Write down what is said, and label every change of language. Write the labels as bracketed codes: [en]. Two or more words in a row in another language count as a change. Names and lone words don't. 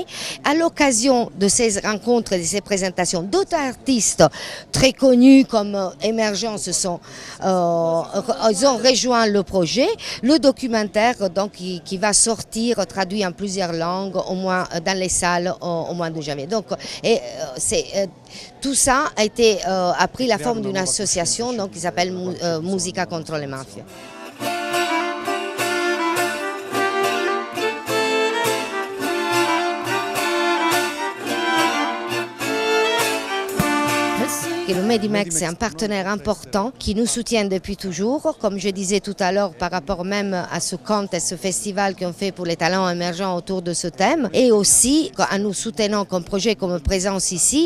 [fr] À l'occasion de ces rencontres et de ces présentations, d'autres artistes très connus comme émergents ils ont rejoint le projet. Le documentaire donc, qui va sortir traduit en plusieurs langues, au moins dans les salles au mois de janvier. Donc, tout ça a pris la forme d'une association donc, qui s'appelle Musica contro le mafie. Et le Medimex est un partenaire important qui nous soutient depuis toujours, comme je disais tout à l'heure par rapport même à ce compte et ce festival qu'on fait pour les talents émergents autour de ce thème, et aussi en nous soutenant comme projet, comme présence ici.